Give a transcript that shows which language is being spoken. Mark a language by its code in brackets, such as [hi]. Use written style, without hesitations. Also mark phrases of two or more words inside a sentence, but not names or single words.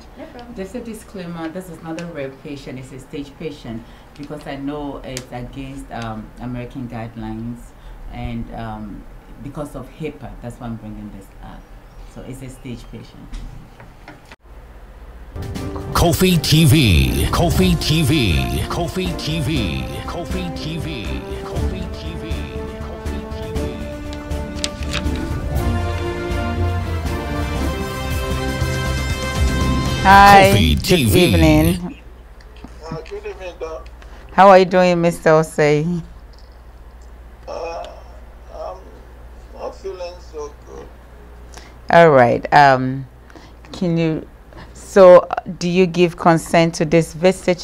[en] No problem. Just a disclaimer, this is not a rare patient, it's a stage patient because I know it's against American guidelines and because of HIPAA, that's why I'm bringing this up. So it's a stage patient. Kofi TV. Kofi TV. Kofi TV. Kofi TV. Kofi TV. Kofi TV. Hi. Kofi Good TV. evening. Good evening, Doc. How are you doing, Mr. Osei? I'm not feeling so good. All right. Can you? So, do you give consent to this visit?